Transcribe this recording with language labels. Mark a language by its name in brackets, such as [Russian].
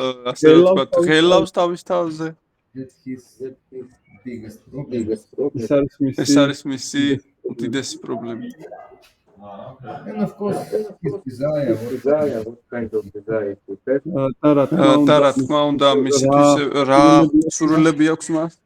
[Georgian] ასე ვთქვათ, ღელავს თავის თავზე. [English] That's his biggest problem. biggest problem. [Georgian] ეს არის მისი უდიდესი პრობლემა. [English] And of course, his desire. Desire, what kind of desire to have? [Georgian] და რა თქმა უნდა, მისთვის რა სურვილები აქვს მას?